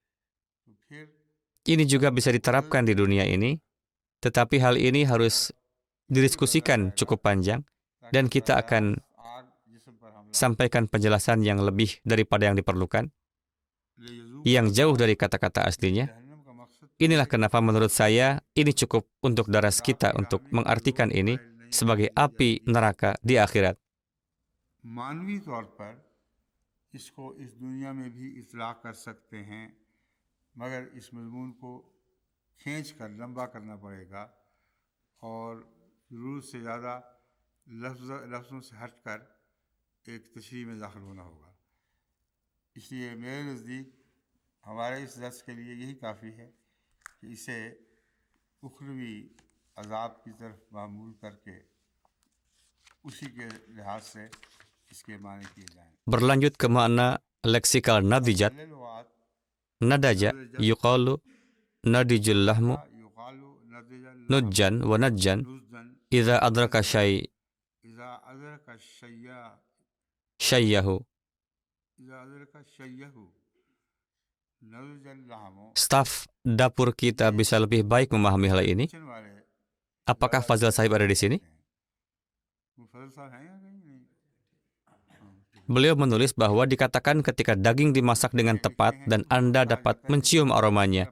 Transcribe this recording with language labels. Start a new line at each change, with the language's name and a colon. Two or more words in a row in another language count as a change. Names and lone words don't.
Indonesian: Ini juga bisa diterapkan di dunia ini, tetapi hal ini harus didiskusikan cukup panjang, dan kita akan sampaikan penjelasan yang lebih daripada yang diperlukan, yang jauh dari kata-kata aslinya. Inilah kenapa menurut saya ini cukup untuk daras kita untuk mengartikan ini sebagai api neraka di akhirat.
Urdu: معنوی طور پر اس کو اس دنیا میں بھی اطلاق کر سکتے ہیں، مگر اس مضمون کو کھینچ کر لمبا کرنا پڑے گا اور ضرورت سے زیادہ لفظوں سے ہٹ کر ایک تشریح میں داخل ہونا ہوگا. اس لیے میرے نزدیک ہمارے اس درس کے لیے یہی کافی ہے کہ اسے اخروی عذاب کی طرف معمول کر کے اسی کے لحاظ سے اس کے معنی کیے جائیں.
Indonesian: Berlanjut ke makna leksikal nadijat,
Arabic: نضج يقال نضج اللحم نضجًا ونضجًا إذا أدرك شيّه.
Indonesian: Staf dapur kita bisa lebih baik memahami hal ini. Apakah Fazil Sahib ada di sini? Beliau menulis bahwa dikatakan ketika daging dimasak dengan tepat dan Anda dapat mencium aromanya.